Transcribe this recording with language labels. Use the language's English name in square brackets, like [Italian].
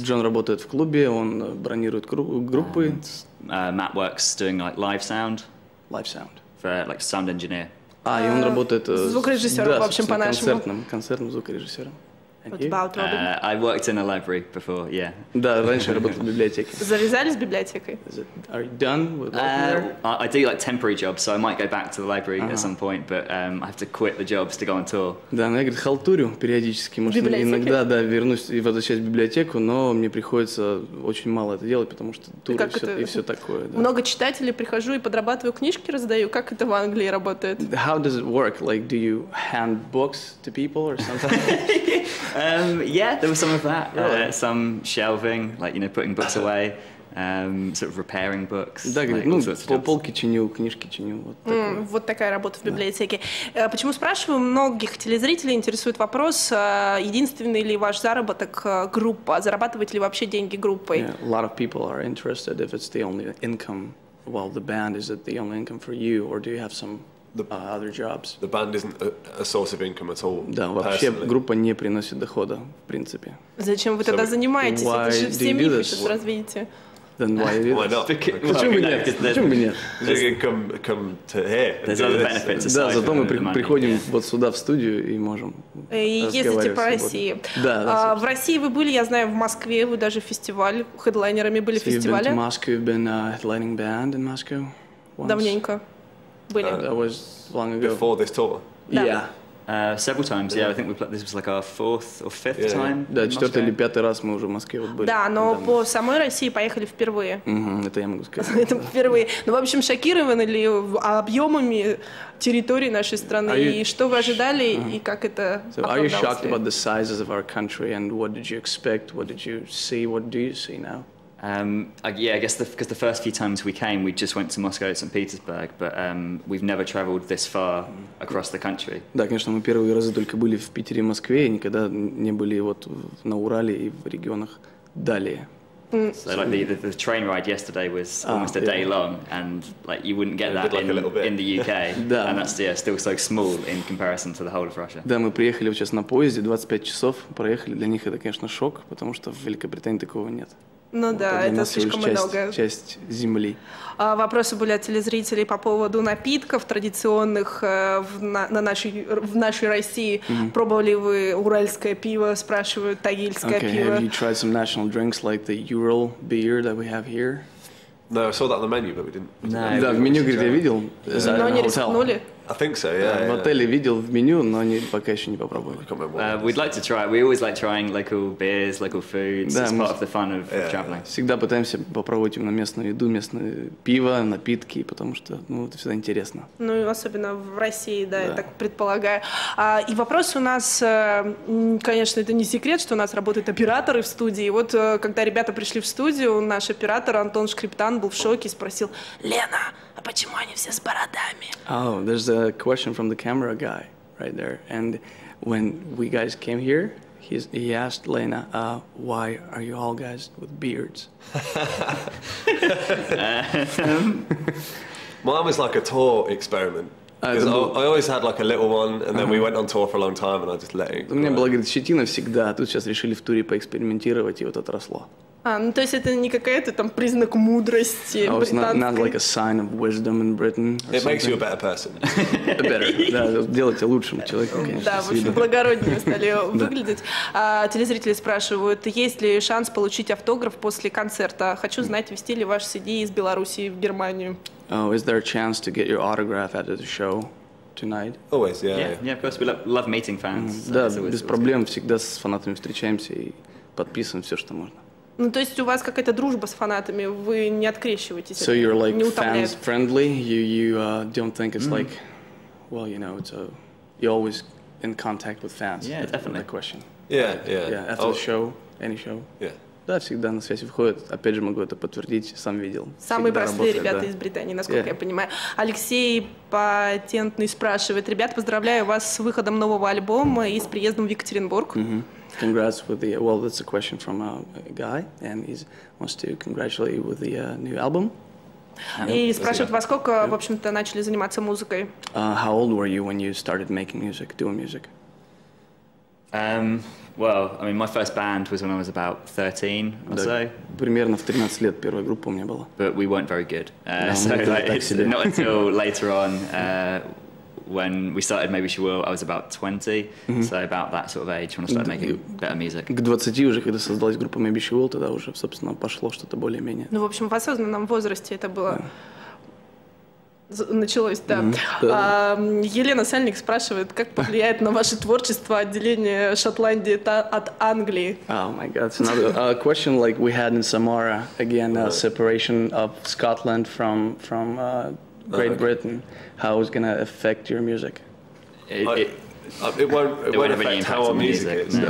[Russian] Джон работает в клубе, он бронирует группы. [English] Matt works doing like live sound. Live sound. For like sound engineer. [Russian] И он работает звукорежиссером, в общем, по-нашему. Концертным звукорежиссером. [English] What about Robin? I worked in a library before, yeah. [Russian] Да, раньше я работал в библиотеке. Завязали с библиотекой? [English] Are you done with working there? I do like temporary jobs, so I might go back to the library at some point, but I have to quit the jobs to go on tour. [Russian] Да, но я, говорит, халтурю периодически. Может, иногда, да, вернусь и возвращаюсь в библиотеку, но мне приходится очень мало это делать, потому что туры и все такое. Да. Много читателей, прихожу и подрабатываю, книжки раздаю. Как это в Англии работает? [English] How does it work? Like, do you hand books to people or something? Yeah, there was some of that. Some shelving, like, putting books away, sort of repairing books. [Russian] Да, говорит, ну, полки чиню, книжки чиню. Вот такая работа в библиотеке. Почему спрашиваю? Многих телезрителей интересует вопрос, единственный ли ваш заработок группа, зарабатываете ли вообще деньги группой? [English] Yeah, a lot of people are interested if it's the only income, while the band, is it the only income for you, or do you have some other jobs? The band isn't a source of income at all. [Russian] Да, вообще группа не приносит дохода, в принципе. Зачем вы тогда занимаетесь? Это же все мифы сейчас развеете. [English] Then why not? [Russian] Почему бы нет? Почему бы нет? [English] Come to here. There's other benefits. [Russian] Да, зато мы приходим вот сюда в студию и можем ездите по России. Да. В России вы были, я знаю, в Москве, вы даже фестиваль, хедлайнерами были в фестивале. [English] You've been to Moscow, you've been a headlining band in Moscow once? [Russian] Давненько были. [English] That was long ago. Before this tour? Yeah. Several times, yeah. I think this was like our fourth or fifth time. [Russian] Да, 4-й или 5-й раз мы уже в Москве вот были. Да, но по самой России поехали впервые. Это я могу сказать. Это впервые. Ну, в общем, шокированы ли объемами территории нашей страны? И что вы ожидали, и как это оправдалось? [English] Are you shocked about the sizes of our country, and what did you expect? What did you see? What do you see now? Yeah, I guess because the first few times we came, we just went to Moscow and St. Petersburg, but we've never traveled this far across the country. [Russian] Да, конечно, мы первые разы только были в Питере и Москве, и никогда не были вот на Урале и в регионах далее. [English] So like the train ride yesterday was almost a day long, and like you wouldn't get that in the UK, and that's still so small in comparison to the whole of Russia. [Russian] Да, мы приехали сейчас на поезде, 25 часов проехали, для них это, конечно, шок, потому что в Великобритании такого нет. Ну да, это слишком много. Часть земли. Вопросы были от телезрителей по поводу напитков традиционных в нашей России. Пробовали вы уральское пиво, спрашивают, тагильское пиво. [English] Have you tried some national drinks like the Ural beer that we have here? No, I saw that on the menu, but we didn't. [Russian] Да, в меню, говорит, я видел. Но не рискнули? [English] I think so, yeah. [Russian] В отеле видел в меню, но они пока еще не попробовали. [English] We'd like to try. We always like trying local beers, local foods. It's part of the fun of traveling. [Russian] Всегда пытаемся попробовать именно местную еду, местное пиво, напитки, потому что, ну, это всегда интересно. Ну, особенно в России, да, я так предполагаю. И вопрос у нас, конечно, это не секрет, что у нас работают операторы в студии. И вот, когда ребята пришли в студию, наш оператор Антон Шкриптан был в шоке и спросил: Лена, а почему они все с бородами? [English] Oh, there's a question from the camera guy right there. And when we guys came here, he asked Lena, why are you all guys with beards? Mine was like a tour experiment. Because I always had like a little one, and then we went on tour for a long time, and I just let it grow. [Russian] У меня была, говорит, щетина всегда, а тут сейчас решили в туре поэкспериментировать, и вот отросло. Ну то есть это не какая-то там признак мудрости британской? [English] Not like a sign of wisdom in Britain. It makes you a better person. [Russian] Better, да, делайте лучшим человеком, конечно. Да, в общем, благороднее стали выглядеть. Телезрители спрашивают, есть ли шанс получить автограф после концерта? Хочу знать, везти ли ваш CD из Беларуси в Германию? [English] Oh, is there a chance to get your autograph at the show tonight? Always, yeah. Yeah, of course. We love meeting fans. [Russian] Да, без проблем, всегда с фанатами встречаемся и подписываем все, что можно. Ну, то есть у вас какая-то дружба с фанатами, вы не открещиваетесь? [English] So you're like fans friendly? You don't think it's like, well, you know, you're always in contact with fans. Yeah, definitely. That question. Yeah. After the show, any show. Yeah. [Russian] Да, всегда на связь выходят. Опять же, могу это подтвердить, сам видел. Самые простые ребята из Британии, насколько я понимаю. Алексей Патентный спрашивает: ребят, поздравляю вас с выходом нового альбома и с приездом в Екатеринбург. [English] Congrats with the, well, that's a question from a guy, and he wants to congratulate you with the new album. [Russian] И спрашивают, во сколько, в общем-то, начали заниматься музыкой? [English] How old were you when you started making music, doing music? Well, I mean, my first band was when I was about 13 or so. [Russian] Примерно в 13 лет первая группа у меня была. [English] But we weren't very good. So like, it's not until later on when we started Maybeshewill, I was about 20, so about that sort of age when I started making better music. [Russian] К 20 уже, когда создалась группа Maybeshewill, тогда уже, собственно, пошло что-то более-менее. Ну, в общем, в осознанном возрасте это было... Началось, да. Елена Сальник спрашивает, как повлияет на ваше творчество отделение Шотландии от Англии? [English] Oh my God, it's another question like we had in Samara, again, separation of Scotland from Great Britain. How is going to affect your music? It won't affect how our music is.